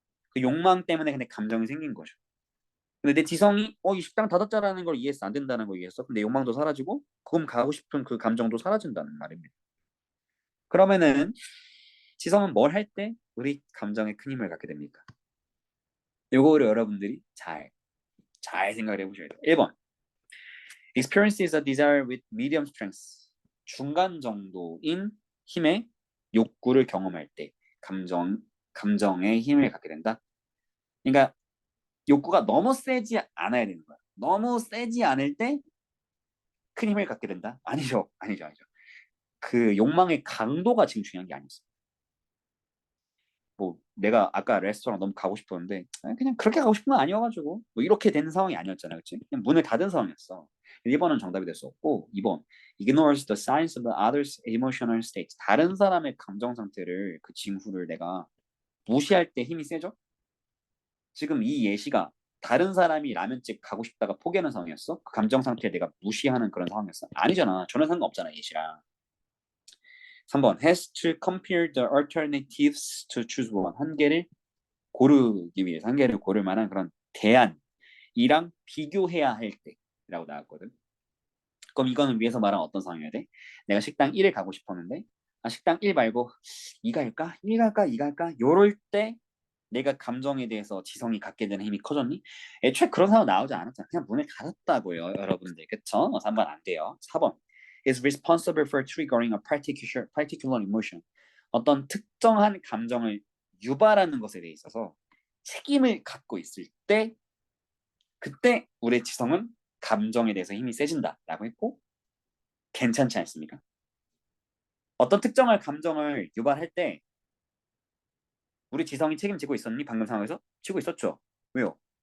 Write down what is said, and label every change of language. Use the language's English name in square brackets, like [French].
[Korean] 그 욕망 때문에 근데 감정이 생긴 거죠. 근데 내 지성이 이 식당 닫았자라는 걸 이해했어. 안 된다는 걸 이해했어. 근데 욕망도 사라지고 그럼 가고 싶은 그 감정도 사라진다는 말입니다. 그러면은 지성은 뭘 할 때 우리 감정에 큰 힘을 갖게 됩니까? 요거를 여러분들이 잘 생각을 해보셔야 돼요. [English] 1번 Experience is a desire with medium strength. [Korean] 중간 정도인 힘의 욕구를 경험할 때 감정의 힘을 갖게 된다. 그러니까 욕구가 너무 세지 않아야 되는 거야. 너무 세지 않을 때 큰 힘을 갖게 된다? 아니죠. 그 욕망의 강도가 지금 중요한 게 아니었어. 뭐 내가 아까 레스토랑 너무 가고 싶었는데 그냥 그렇게 가고 싶은 건 아니어가지고 뭐 이렇게 되는 상황이 아니었잖아, 그렇지? 그냥 문을 닫은 상황이었어. 1번은 정답이 될 수 없고 2번 [English] ignores the signs of others' emotional states. [Korean] 다른 사람의 감정 상태를 그 징후를 내가 무시할 때 힘이 세죠? 지금 이 예시가 다른 사람이 라면집 가고 싶다가 포기하는 상황이었어? 그 감정 상태에 내가 무시하는 그런 상황이었어? 아니잖아. 전혀 상관없잖아, 예시랑. [English] 3번 has to compare the alternatives to choose one. [Korean] 한 개를 고르기 위해서 한 개를 고를 만한 그런 대안이랑 비교해야 할 때라고 나왔거든. 그럼 이거는 위에서 말한 어떤 상황이어야 돼? 내가 식당 1을 가고 싶었는데 식당 1 말고 2 갈까? 1 갈까? 2 갈까? 요럴 때 내가 감정에 대해서 지성이 갖게 되는 힘이 커졌니? 애초에 그런 상황 나오지 않았잖아. 그냥 문을 닫았다고요, 여러분들. 그쵸? 3번 안 돼요. [English] 4번 is responsible for triggering a particular emotion. [Korean] 어떤 특정한 감정을 유발하는 것에 대해 있어서 책임을 갖고 있을 때 그때 우리의 지성은 감정에 대해서 힘이 세진다라고 했고 괜찮지 않습니까? 어떤 특정한 감정을 유발할 때 우리 지성이 책임지고 있었니? 방금 상황에서? 지고 있었죠. 왜요?